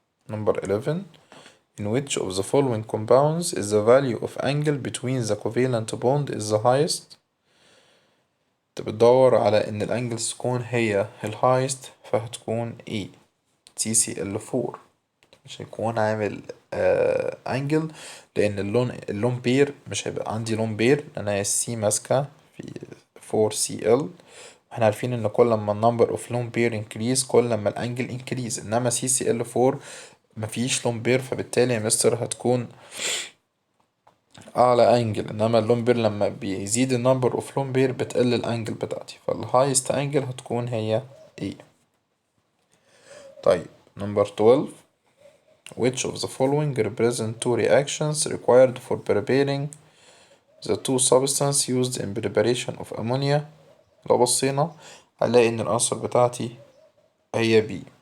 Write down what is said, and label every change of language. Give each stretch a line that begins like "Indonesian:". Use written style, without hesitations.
English: Number 11 in which of the following compounds is the value of angle between the covalent bond is the highest؟
Arabic: انت بتدور على ان الانجلز تكون هي الهايست، فهتكون E CCl4 مش هيكون عامل انجل، لان اللون بير مش هيبقى عندي لون بير، انا السي ماسكة في 4Cl، احنا عارفين ان كل ما النمبر اوف لون بير انكريز كل ما الانجل انكريز، انما CCl4 مفيش لون بير، فبالتالي يا مستر هتكون اعلى انجل، انما اللون بير لما بيزيد النمبر اوف لون بير بتقل الانجل بتاعتي، فالهايست انجل هتكون هي ايه. طيب نمبر 12
English: which of the following represent two reactions required for preparing the two substances used in preparation of ammonia.
Arabic: لو بصينا هنلاقي ان الانسر بتاعتي هي B.